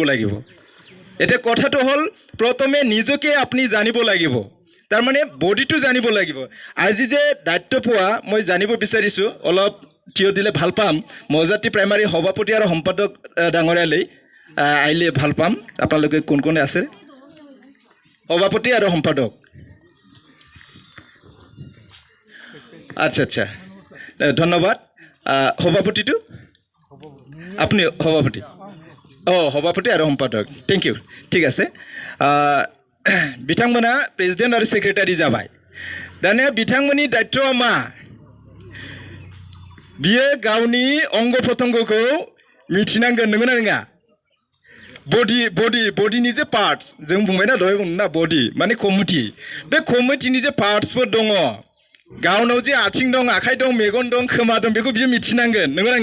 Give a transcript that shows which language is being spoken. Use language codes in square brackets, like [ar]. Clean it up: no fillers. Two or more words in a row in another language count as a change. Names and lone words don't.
[as] লাগিব এতিয়া কথাটো হ'ল প্ৰথমে নিজকে আপুনি জানিব লাগিব তাৰ মানে বডিটো জানিব লাগিব আজি যে দায়িত্ব পোৱা মই জানিব বিচাৰিছো অলপ থিয় দিলে ভাল পাম মৌজাতি প্ৰাইমাৰী সভাপতি আৰু সম্পাদক ডাঙৰীয়ালৈ আইলে ভাল পাম আপোনালোকে কোন কোন আছে সভাপতি আৰু সম্পাদক আচ্ছা ধন্যবাদ সভাপতিটো আপুনি সভাপতি সভাপতি আৰু সম্পাদক [en] thank you [as] ঠিক আছে [brx] बिथांमोना प्रेसिडेंट आरो सेक्रेटारि जाबाय दानिया बिथांमोननि दायित्वआ मा बियो गावनि अंग प्रत्यंगखौ मिथिनांगोन नंगौना नङा बडिनि जे पार्ट्स जों बुंबायना दहाय बुंना बडि माने कमिटि बे कमिटिनि जे पार्ट्सफोर दङ गावनाव जे आथिं दं आखाइ दं मेगन दं खोमा दं बेखौ बियो मिथिनांगोन नंगौना